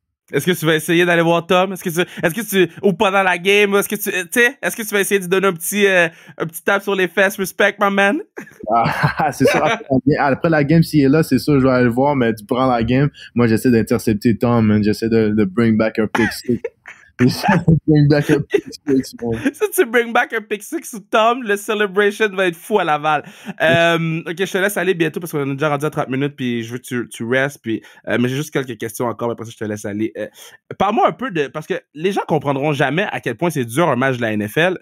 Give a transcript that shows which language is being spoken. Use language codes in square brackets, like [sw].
[fr] Est-ce que tu vas essayer d'aller voir Tom? Est-ce que tu, ou pendant la game, est-ce que tu vas essayer de donner un petit tap sur les fesses, respect, [en] my man? [fr] C'est ça. Après la game, s'il est là, c'est sûr, je vais aller le voir, mais durant la game, moi, j'essaie d'intercepter Tom, man. J'essaie de [en] bring back [fr] un pick stick. [en] Bring back a pick six, man. [fr] Si tu [en] bring back [fr] un pick six ou Tom, le celebration va être fou à Laval. Ok, je te laisse aller bientôt parce qu'on est déjà rendu à 30 minutes puis je veux que tu restes. Puis, mais j'ai juste quelques questions encore, mais après ça, je te laisse aller. Parle-moi un peu de... Parce que les gens comprendront jamais à quel point c'est dur un match de la NFL.